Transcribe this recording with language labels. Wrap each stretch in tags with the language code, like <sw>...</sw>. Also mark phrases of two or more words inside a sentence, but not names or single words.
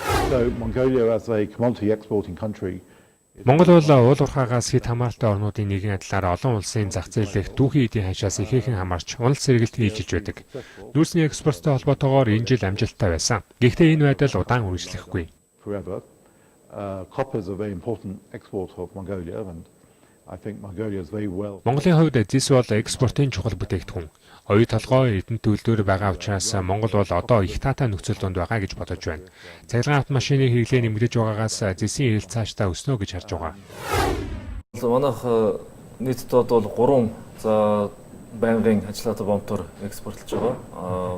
<mn>Монгол бол уул уурхаагаас хэд хамааралтай орнуудын нэгэн адилаар олон улсын зах зээлийнх дүүхийн эдийн ханшаас ихээхэн хамаарч унал сэргэлт хийлж байдаг. Нүүрсний экспорттой холбоотойгоор энэ жил амжилттай байсан. Гэхдээ энэ байдал удаан үргэлжлэхгүй.</mn> <en>Copper is a very important export of Mongolia, and I think Mongolia is very well.</en> <mn>Монголын хувьд зис бол экспортын чухал бүтээгдэхүүн. Оюу толгой эрдэнэт үйлдвэр байгаа учраас Монгол бол одоо их таатай нөхцөл донд байгаа гэж бодож байна. Цахилгаан автомашины хэрэглээ нэмэгдэж байгаагаас зисийн эрэлт цаашдаа өснө гэж харж байгаа. Манайх нийтдээ бол 3 байнгын ажиллагатай бомтоор экспортлж байгаа.</mn>